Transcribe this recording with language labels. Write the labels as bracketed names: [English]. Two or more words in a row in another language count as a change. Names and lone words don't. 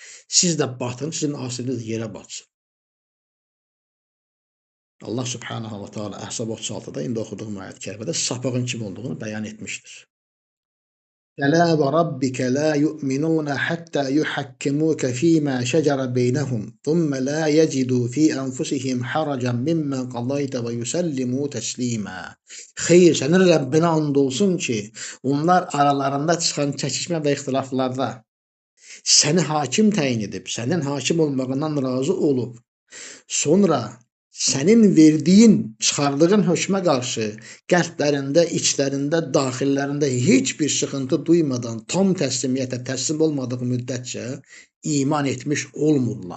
[Azerbaijani] Siz də batın, sizin asiliyiniz yerə batsın. Allah [Arabic] سبحانه وتعالى [Azerbaijani] Əhzab 36-da indi oxuduğum ayət-i kərimədə sapığın kim olduğunu bəyan etmişdir. [Arabic] فلا وربك لا يؤمنون حتى يحكموك فيما شجر بينهم, ثم لا يجدوا في أنفسهم حرجا مما قضيت ويسلموا تسليما. [Azerbaijani] Xeyr, sənin Rəbbinə and olsun ki, onlar aralarında çıxan çəkişmə və ixtilaflarda səni hakim təyin edib, sənin hakim olmağından razı olub, sonra sənin verdiyin, çıxardığın hökmə qarşı qəlblərində, içlərində, daxillərində heç bir sıxıntı duymadan tam təslimiyyətə təslim olmadığı müddətcə iman etmiş olmurlar.